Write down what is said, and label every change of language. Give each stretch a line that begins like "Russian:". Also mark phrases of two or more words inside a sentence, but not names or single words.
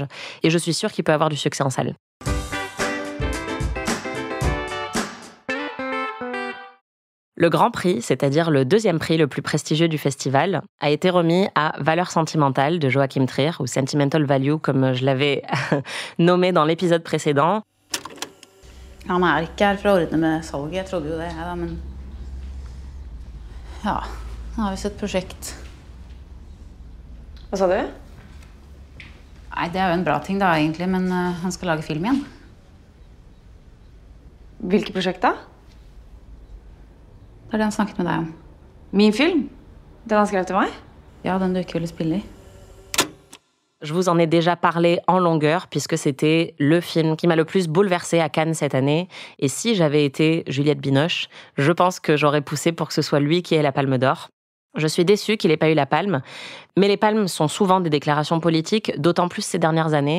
French: Et je suis sûre qu'il peut avoir du succès en salle. Le Grand Prix, c'est-à-dire le deuxième prix le plus prestigieux du festival, a été remis à Valeur sentimentale de Joachim Trier, ou Sentimental Value, comme je l'avais nommé dans l'épisode précédent.
Norwegian: Han ikke her for å ordne med salget. Jeg trodde jo det, da, men ja, nå har vi sett prosjekt. Hva sa du? Nei, det jo en bra ting da, egentlig, men han skal lage film igjen. Hvilket prosjekt da? Det det han snakket med deg om. Min film? Den han skrev til meg? Ja, den du ikke ville spille i.
French: Je vous en ai déjà parlé en longueur puisque c'était le film qui m'a le plus bouleversée à Cannes cette année. Et si j'avais été Juliette Binoche, je pense que j'aurais poussé pour que ce soit lui qui ait la Palme d'Or. Je suis déçue qu'il n'ait pas eu la Palme, mais les palmes sont souvent des déclarations politiques, d'autant plus ces dernières années.